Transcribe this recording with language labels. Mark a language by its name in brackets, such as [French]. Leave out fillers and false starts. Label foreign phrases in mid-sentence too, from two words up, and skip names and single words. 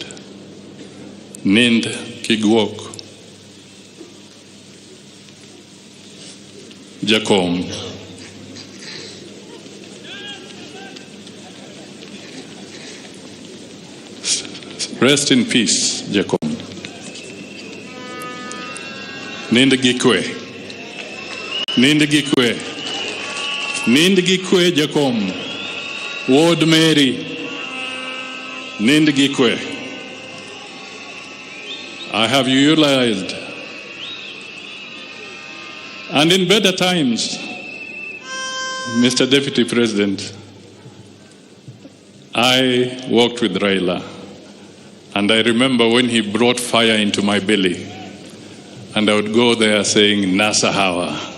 [Luo (Kenya and Tanzania)] Nind Kigwok Jacom. [English] Rest in peace, Jacob. [Luo (Kenya and Tanzania)] Nindagikwe. Nindagikwe. Nindagikwe, Jacob. Ward Mary. Nindagikwe. [English] I have utilized. And in better times, Mr. Deputy President, I worked with Raila. And I remember when he brought fire into my belly, and I would go there saying, Nasa Hawa.